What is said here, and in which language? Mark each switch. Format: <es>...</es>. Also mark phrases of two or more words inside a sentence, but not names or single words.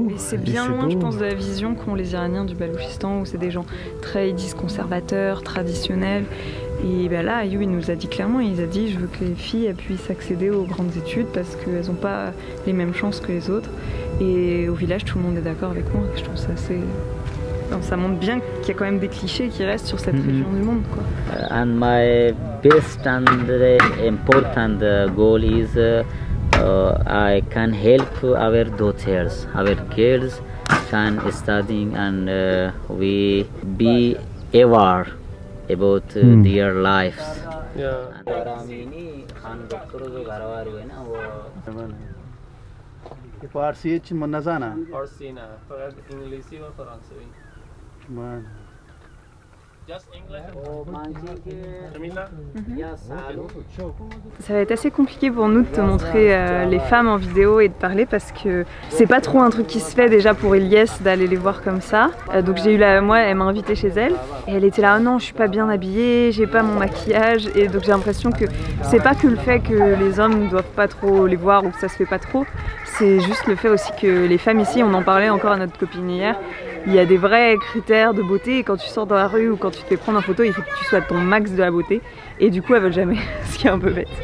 <fr>Et c'est bien loin, je pense, de la vision qu'ont les Iraniens du Balouchistan, où c'est des gens très, ils disent, conservateurs, traditionnels. Et ben là, Ayoub, il nous a dit clairement, il a dit, je veux que les filles puissent accéder aux grandes études parce qu'elles n'ont pas les mêmes chances que les autres. Et au village, tout le monde est d'accord avec moi. Je trouve ça assez... Donc, ça montre bien qu'il y a quand même des clichés qui restent sur cette région du monde, quoi.</fr> <en>And my best and important goal is I can help our daughters, our girls can studying and we be aware about their lives. Yeah.</en> <fa>فارسی چی من نزنه فارسی نه فقط انگلیسی و فرانسوی من</fa> <fr>Ça va être assez compliqué pour nous de te montrer les femmes en vidéo et de parler parce que c'est pas trop un truc qui se fait déjà pour Ilyes d'aller les voir comme ça. Donc j'ai eu moi elle m'a invitée chez elle et elle était là, oh non je suis pas bien habillée, j'ai pas mon maquillage, et donc j'ai l'impression que c'est pas que le fait que les hommes ne doivent pas trop les voir ou que ça se fait pas trop, c'est juste le fait aussi que les femmes ici, on en parlait encore à notre copine hier, il y a des vrais critères de beauté et quand tu sors dans la rue ou quand tu te fais prendre en photo, il faut que tu sois à ton max de la beauté et du coup elles veulent jamais, ce qui est un peu bête.</fr>